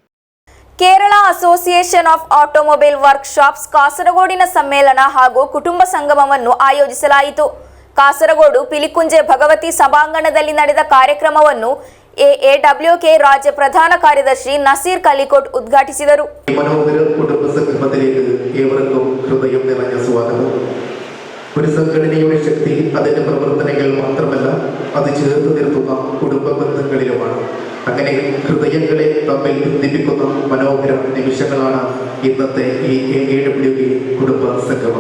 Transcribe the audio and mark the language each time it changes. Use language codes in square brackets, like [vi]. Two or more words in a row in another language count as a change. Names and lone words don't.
[kn] ಕೇರಳ ಅಸೋಸಿಯೇಷನ್ ಆಫ್ ಆಟೋಮೊಬೈಲ್ ವರ್ಕ್ಶಾಪ್ಸ್ ಕಾಸರಗೋಡಿನ ಸಮ್ಮೇಳನ ಹಾಗೂ ಕುಟುಂಬ ಸಂಗಮವನ್ನು ಆಯೋಜಿಸಲಾಯಿತು. ಕಾಸರಗೋಡು ಪಿಲಿಕುಂಜೆ ಭಗವತಿ ಸಭಾಂಗಣದಲ್ಲಿ ನಡೆದ ಕಾರ್ಯಕ್ರಮವನ್ನು ಎಎಡಬ್ಲ್ಯೂಕೆ ರಾಜ್ಯ ಪ್ರಧಾನ ಕಾರ್ಯದರ್ಶಿ ನಸೀರ್ ಕಲಿಕೋಟ್ ಉದ್ಘಾಟಿಸಿದರು. [ml] മനോഹര കുടുംബ സംഗമത്തിലേക്ക് ഏവർക്കും ഹൃദയം നിറഞ്ഞ സ്വാഗതം. ഒരു സംഘടനയുടെ ശക്തി അതിന്റെ പ്രവർത്തനങ്ങൾ മാത്രമല്ല, അത് ചേർത്ത് നിർത്തുന്ന കുടുംബ ബന്ധങ്ങളിലുമാണ്. അങ്ങനെ ഹൃദയങ്ങളെ തമ്മിൽ ബന്ധിപ്പിക്കുന്ന മനോഹര നിമിഷങ്ങളാണ് ഇന്നത്തെ ഈ എഎഡബ്ല്യുകെ കുടുംബ സംഗമം.